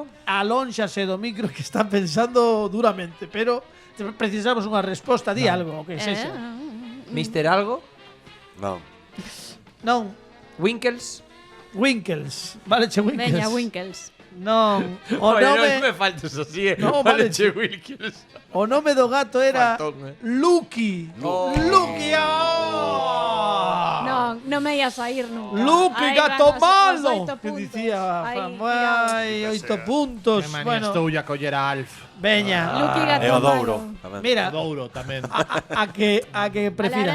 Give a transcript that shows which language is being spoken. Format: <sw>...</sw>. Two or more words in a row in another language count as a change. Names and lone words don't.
<gl>alónxase do micro que está pensando duramente, pero precisamos unha resposta, di algo, o que sexa. Mister algo? non. Non, Winkles? Winkles. Vale, che Winkles. Veña, Winkles. Non, o Oye, nome, non me faltes así, No, vale, che Winkles. o nome do gato era Faltón, Lucky. Oh. Lucky. Oh. Non me ia sair nunca. Lucky, Aí gato van os malo. 8 Que puntos. dicía Aí, Fran, tirado. vai, 8 puntos. Que manía Bueno, estou a coller a Alf. veña. Lucky, gato É o Douro. malo. tamén. Mira, Douro tamén. a que A prefiras.</gl>